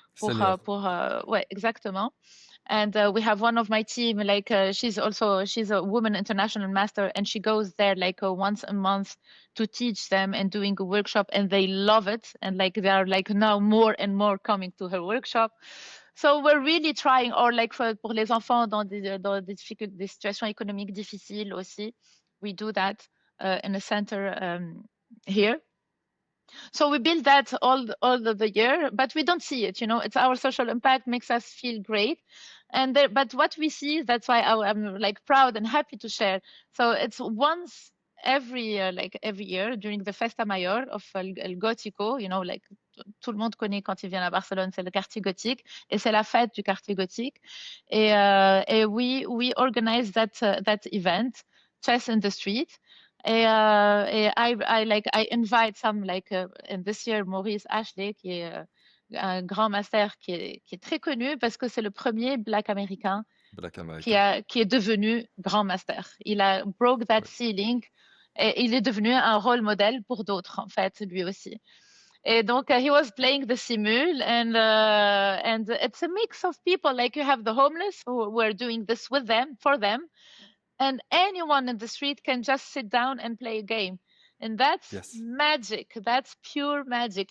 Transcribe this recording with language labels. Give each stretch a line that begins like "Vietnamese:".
English: Senior.
French: ouais, exactement.
English: And we have one of my team, like she's a woman international master, and she goes there like once a month to teach them and doing a workshop, and they love it. And like they are like now more and more coming to her workshop. So we're really trying, or like
French: pour les enfants dans des situations économiques difficiles aussi.
English: We do that in a center here. So we build that all the year, but we don't see it. You know, it's our social impact makes us feel great, and there, but what we see, that's why I'm like proud and happy to share. So it's once every year during the Festa Mayor of El Gótico. You know, like
French: tout le monde connaît quand il vient à Barcelone, c'est le quartier gothique, et c'est la fête du quartier gothique.
English: Et we organize that event, Chess in the Street. I invite some like and this year
French: Maurice Ashley qui est un grand master qui est très connu parce que c'est le premier Black américain
English: Black
French: qui
English: American.
French: est devenu grand master. Il a
English: broke that ceiling
French: et il est devenu un rôle modèle pour d'autres en fait lui aussi. Et donc
English: he was playing the simul and it's a mix of people, like you have the homeless who are doing this with them for them, and anyone in the street can just sit down and play a game, and that's Yes. magic. That's pure magic.